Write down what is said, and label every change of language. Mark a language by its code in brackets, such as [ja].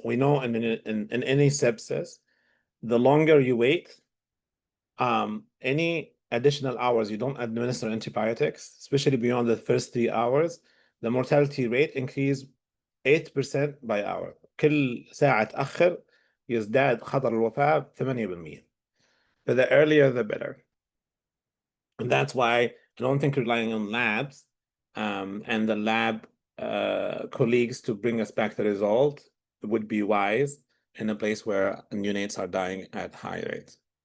[en] We know in any sepsis, the longer you wait, any additional hours you don't administer antibiotics, especially beyond the first 3 hours, the mortality rate increase 8% by hour. [ar] كل ساعة تأخر يزداد خطر الوفاة 8%. [en] But the earlier the better. And that's why I don't think relying on labs and the lab colleagues to bring us back the result would be wise in a place where neonates are dying at high rates.